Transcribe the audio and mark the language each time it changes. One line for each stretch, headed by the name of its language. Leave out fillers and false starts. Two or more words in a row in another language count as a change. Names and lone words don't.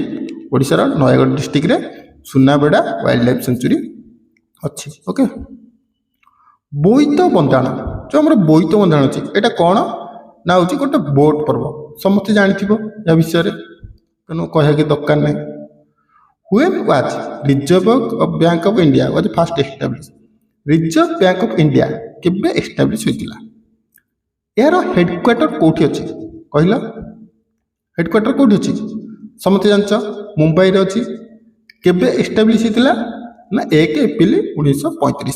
Odia: ଓଡ଼ିଶାର ନୟାଗଡ଼ ଡିଷ୍ଟ୍ରିକ୍ଟରେ ସୁନାବେଡ଼ା ୱାଇଲ୍ଡ ଲାଇଫ୍ ସେଞ୍ଚୁରୀ ଅଛି। ଓକେ, ବୋଇତ ବନ୍ଦାଣ, ଯେଉଁ ଆମର ବୋଇତ ବନ୍ଦାଣ ଅଛି, ଏଇଟା କ'ଣ ନା ହେଉଛି ଗୋଟେ ବୋଟ ପର୍ବ। ସମସ୍ତେ ଜାଣିଥିବ ଏହା ବିଷୟରେ, ତେଣୁ କହିବା କିଛି ଦରକାର ନାହିଁ।
English: When was Reserve Bank of India was first established?
Odia: ରିଜର୍ଭ ବ୍ୟାଙ୍କ ଅଫ୍ ଇଣ୍ଡିଆ କେବେ ଏଷ୍ଟାବ୍ଲିଶ ହୋଇଥିଲା? ଏହାର ହେଡ଼କ୍ୱାର୍ଟର କେଉଁଠି ଅଛି କହିଲ? ହେଡ଼କ୍ୱାର୍ଟର କେଉଁଠି ଅଛି? ସମସ୍ତେ ଜାଣିଛ, ମୁମ୍ବାଇରେ ଅଛି। କେବେ ଏଷ୍ଟାବ୍ଲିଶ ହେଇଥିଲା ନା 1 ଏପ୍ରିଲ 1935।